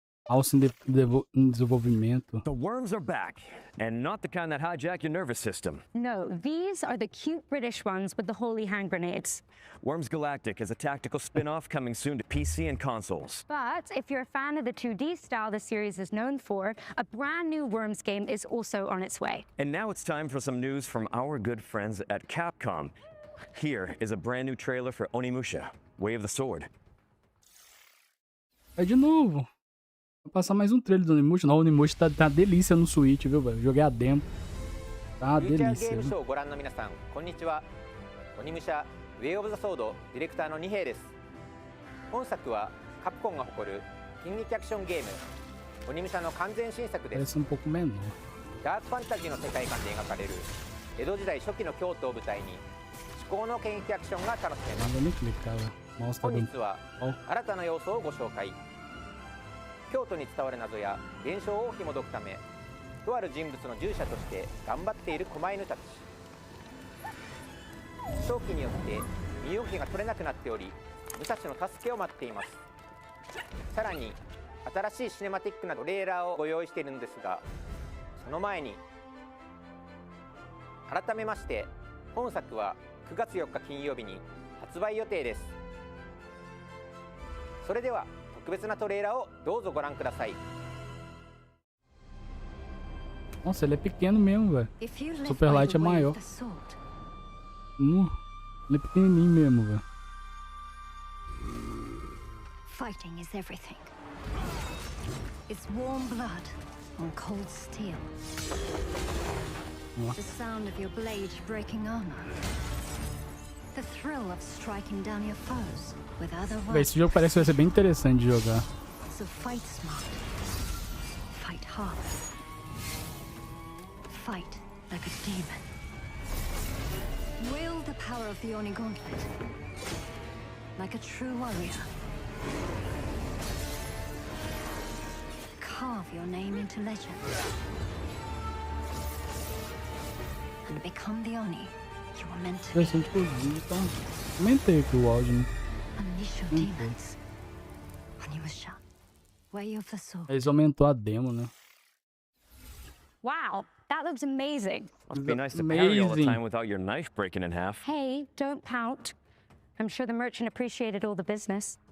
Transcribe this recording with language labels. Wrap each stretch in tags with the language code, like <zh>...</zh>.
<pt>Alça em desenvolvimento.</pt> <en>The worms are back, and not the kind that hijack your nervous system. No, these are the cute British ones with the holy hand grenades. Worms Galactic is a tactical spin-off coming soon to PC and consoles. But if you're a fan of the 2D style the series is known for, a brand new Worms game is also on its way. And now it's time for some news from our good friends at Capcom. Here is a brand new trailer for Onimusha, Way of the Sword.</en> <pt>É de novo. Vou passar mais um trailer do Onimusha. Não, o Onimusha tá delícia no Switch, viu, velho? Joguei a demo. Tá uma delícia.</pt> <ja>Game Show ご覧の皆さん、こんにちは。 Onimusha Way of the Sword ディレクターの二平です。本作はカプコンが誇る近撃アクションゲームOnimushaの完全新作です。</ja> <pt>Parece um pouco menor.</pt> <ja>ダークファンタジーの世界観で描かれる江戸時代初期の京都を舞台に至高の剣撃アクションが楽しめます。本日は新たな要素をご紹介。京都に伝わる謎や現象を紐解くため、とある人物の従者として頑張っている狛犬たち。勝機によって身動きが取れなくなっており、武蔵の助けを待っています。さらに新しいシネマティックなトレーラーをご用意しているんですが、その前に改めまして本作は9月4日金曜日に発売予定です。それでは特別なトレーラーをどうぞご覧ください。</ja> <pt>Nossa, ele é pequeno mesmo, velho. Super Light é maior. Ele é pequenininho mesmo, velho.</pt> <en>Fighting is everything. It's warm blood on cold steel. The sound of your blade breaking armor. The thrill of striking down your foes with other weapons.</en> <pt>Esse jogo parece que vai ser bem interessante de jogar.</pt> <en>So fight smart. Fight hard. Fight like a demon. Wield the power of the Oni Gauntlet like a true warrior. Carve your name into legend and become the Oni you were meant to be.</en> <pt>Interessante que eu vi, então. Aumentei aqui o áudio, né?</pt> <en>Unleash your demons when you were shut. Way of the sword.</en> <pt>Eles aumentou a demo, né?</pt> <en>Wow, that looks amazing. Must be nice to parry all the time without your knife breaking in half. Hey, don't pout. I'm sure the merchant appreciated all the business.</en>